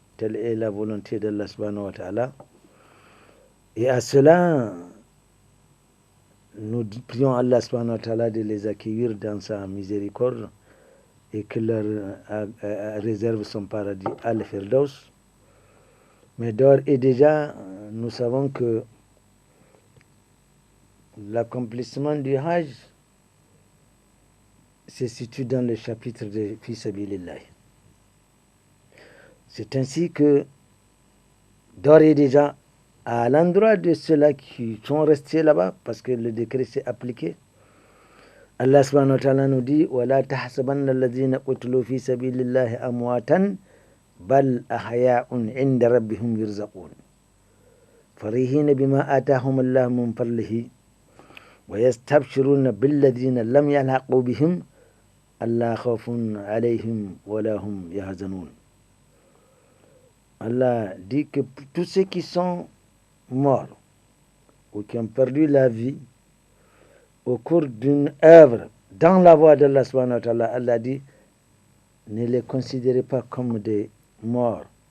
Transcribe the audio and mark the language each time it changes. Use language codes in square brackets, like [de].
[fr] Telle est la volonté d'Allah subhanahu wa ta'ala. Et à cela, nous prions Allah subhanahu wa ta'ala de les accueillir dans sa miséricorde et que leur réserve son paradis al-Firdaus. Mais d'ores et déjà, nous savons que l'accomplissement du Hajj se situe dans le chapitre de Fi Sabilillah. C'est ainsi que, d'ores et déjà, à l'endroit de ceux-là qui sont restés là-bas, parce que le décret s'est appliqué, Allah subhanahu wa ta'ala nous dit [ar] وَلَا تَحْسَبَنَّ الَّذِينَ قُتِلُوا فِي سَبِيلِ اللَّهِ أَمْوَاتًا بَلْ أَحْيَاءٌ عِنْدَ رَبِّهِمْ يُرْزَقُونَ فَرِحِينَ بِمَا آتَاهُمُ اللَّهُ مِنْ فَضْلِهِ وَيَسْتَبْشِرُونَ بِالَّذِينَ لَمْ يَلْحَقُوا بِهِمْ أَلَّا خَوْفٌ عَلَيْهِمْ وَلَا هُمْ يَحْزَنُونَ. [fr] Allah dit que tous ceux qui sont morts ou qui ont perdu la vie au cours d'une œuvre dans la voie d'Allah subhanahu wa ta'ala, Allah dit, ne les considérez pas comme des morts.